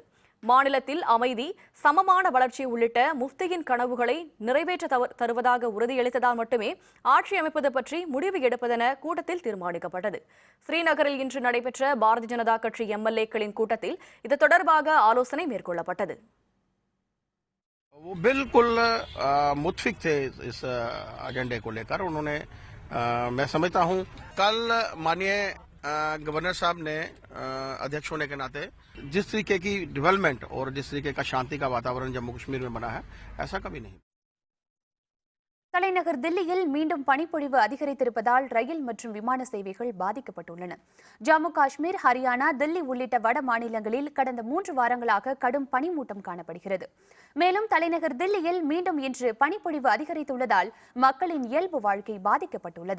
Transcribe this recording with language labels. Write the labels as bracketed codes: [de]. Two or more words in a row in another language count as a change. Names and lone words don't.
[ta] மாநிலத்தில் அமைதி, சமமான வளர்ச்சி உள்ளிட்ட முஃப்தியின் கனவுகளை நிறைவேற்ற தருவதாக உறுதியளித்ததால் மட்டுமே ஆட்சி அமைப்பது பற்றி முடிவு எடுப்பதென கூட்டத்தில் தீர்மானிக்கப்பட்டது. ஸ்ரீநகரில் இன்று நடைபெற்ற பாரதிய ஜனதா கட்சி எம்எல்ஏக்களின் கூட்டத்தில் இது தொடர்பாக ஆலோசனை மேற்கொள்ளப்பட்டது. [hi] बिल्कुल मुत्फिक थे इस एजेंडे को लेकर. उन्होंने मैं समझता हूं कल माननीय गवर्नर साहब ने अध्यक्ष होने के नाते जिस तरीके की डेवलपमेंट और जिस तरीके का शांति का वातावरण जम्मू कश्मीर में बना है ऐसा कभी नहीं. [ta] தலைநகர் தில்லியில் மீண்டும் பனிப்பொழிவு அதிகரித்திருப்பதால் ரயில் மற்றும் விமான சேவைகள் பாதிக்கப்பட்டுள்ளன. ஜம்மு காஷ்மீர், ஹரியானா, தில்லி உள்ளிட்ட வட மாநிலங்களில் கடந்த 3 வாரங்களாக கடும் பனிமூட்டம் காணப்படுகிறது. மேலும் தலைநகர் தில்லியில் மீண்டும் இன்று பனிப்பொழிவு அதிகரித்துள்ளதால் மக்களின் இயல்பு வாழ்க்கை பாதிக்கப்பட்டுள்ளது.